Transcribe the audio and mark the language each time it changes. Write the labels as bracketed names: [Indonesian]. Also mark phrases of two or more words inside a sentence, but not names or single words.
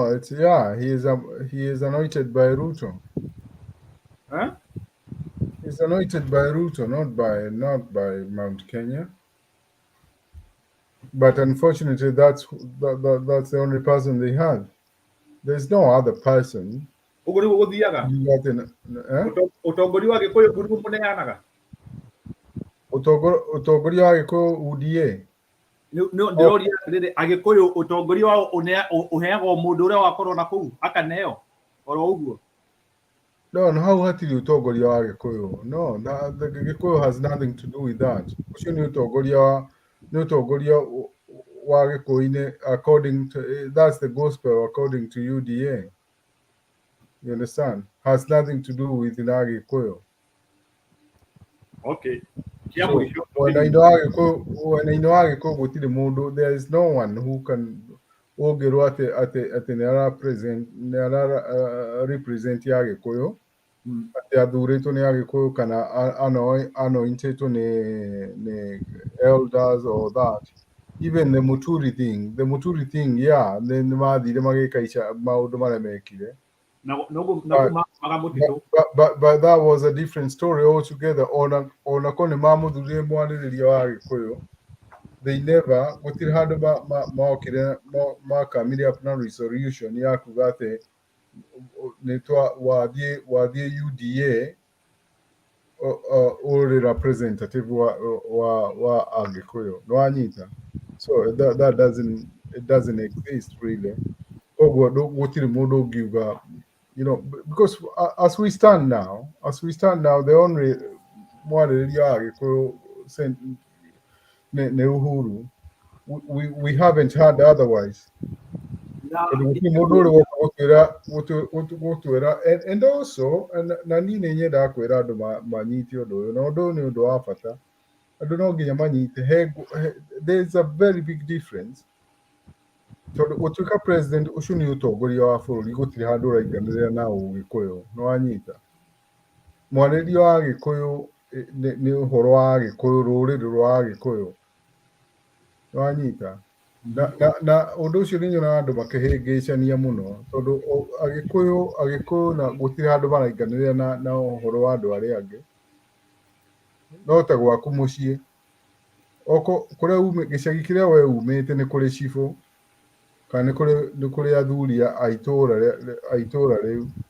[English] It's he is anointed by Ruto. Huh? He's anointed by Ruto, not by Mount Kenya. But unfortunately, that's the only person they have. There's no other person. [Kikuyu] Utongoria wa Gikuyu UDA. No ndiroria riri Agikuyu utongoria wao uheagwo mundu uria wakorwo na kuu akaneo oro uguo. No, how hatiri utongoria wa Gikuyu? [English] No, the Gikuyu has nothing to do with that. [Kikuyu] Ucio ni utongoria wa Gikuyu [English] according to that's the gospel according to UDA. You understand? Has nothing to do with Gikuyu. Okay. So, when I know Gikuyu, there is no one who can represent Gikuyu. [Kikuyu] Athurĩtwo nĩ Agĩkũyũ kana anointed ni [English] elders or that. Even the Muturi thing, yeah, then [Kikuyu] mathire magĩka maũndũ marĩa mekire. [English] But that was a different story altogether. [Kikuyu] Ona kone mamuthurie mwarĩrĩria wa Gĩkũyũ, [English] they never [Kikuyu] gũtirĩ handũ mokire makamire up na resolution ya kuga atĩ wathiĩ UDA ũrĩ representative wa Agĩkũyũ nĩwanyita, [English] so that doesn't exist really. [Kikuyu] Koguo gũtirĩ mũndũ ũngiuga, [English] you know, because as we stand now, the only [Kikuyu] mwarĩrĩria wa Gĩkũyũ nĩ Uhuru. [English] We haven't heard otherwise. And also, [Kikuyu] na niĩ nĩ nyendaga kwĩra andũ manyite ũndũ ũyũ, na ũndũ ũyũ nĩ ũndũ wa bata. Andũ no nginya manyite, [English] there's a very big difference. [Kikuyu] Tondũ gũtuĩka president ũcio nĩ ũtongoria wa bũrũri, gũtirĩ handũ ũrainganĩrĩra na Ũgĩkũyũ, nĩwanyita. Mwarĩrĩria wa Gĩkũyũ nĩ ũhoro wa Gĩkũyũ, rũrĩrĩ rwa Gĩkũyũ, nĩwanyita. Na ũndũ ũcio nĩ nyonaga andũ makĩhĩngĩcania mũno, tondũ Agĩkũyũ na gũtirĩ handũ marainganĩrĩra na ũhoro wa andũ arĩa angĩ, no ta gwaku mũciĩ kũrĩa gĩcagi kĩrĩa we umĩte nĩ kũrĩ cibũ, kana nĩ kũrĩ athuri a itũũra rĩu.